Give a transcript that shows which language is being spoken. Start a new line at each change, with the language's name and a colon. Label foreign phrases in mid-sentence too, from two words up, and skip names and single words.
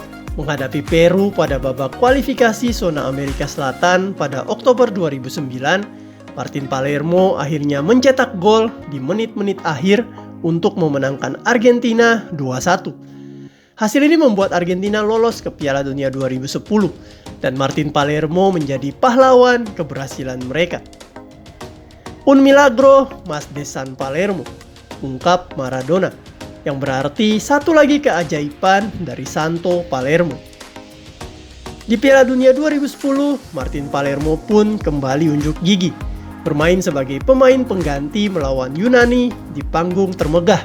Indonesian: Menghadapi Peru pada babak kualifikasi zona Amerika Selatan pada Oktober 2009, Martin Palermo akhirnya mencetak gol di menit-menit akhir untuk memenangkan Argentina 2-1. Hasil ini membuat Argentina lolos ke Piala Dunia 2010 dan Martin Palermo menjadi pahlawan keberhasilan mereka.
Spanish: Un milagro más de San Palermo,
Indonesian: ungkap Maradona, yang berarti satu lagi keajaiban dari Santo Palermo. Di Piala Dunia 2010, Martin Palermo pun kembali unjuk gigi, bermain sebagai pemain pengganti melawan Yunani di panggung termegah.